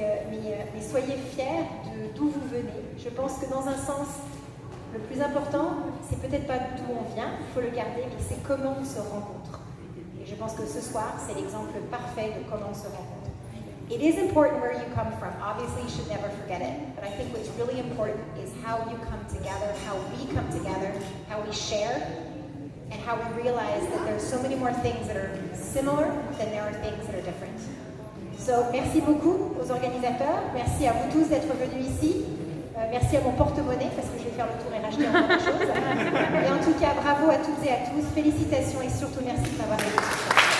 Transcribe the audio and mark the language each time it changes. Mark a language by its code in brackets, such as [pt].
[fr] Mais soyez fiers d'où vous venez. Je pense que dans un sens, le plus important, c'est peut-être pas d'où on vient, il faut le garder, mais c'est comment on se rencontre. Et je pense que ce soir, c'est l'exemple parfait de comment on se rencontre. [en] It is important where you come from. Obviously, you should never forget it. But I think what's really important is how you come together, how we come together, how we share, and how we realize that there's so many more things that are similar than there are things that are different. [fr] So, merci beaucoup aux organisateurs. Merci à vous tous d'être venus ici. Merci à mon porte-monnaie parce que je vais faire le tour et racheter encore des choses. Et en tout cas, bravo à toutes et à tous. Félicitations et surtout merci de m'avoir aidé sur ça.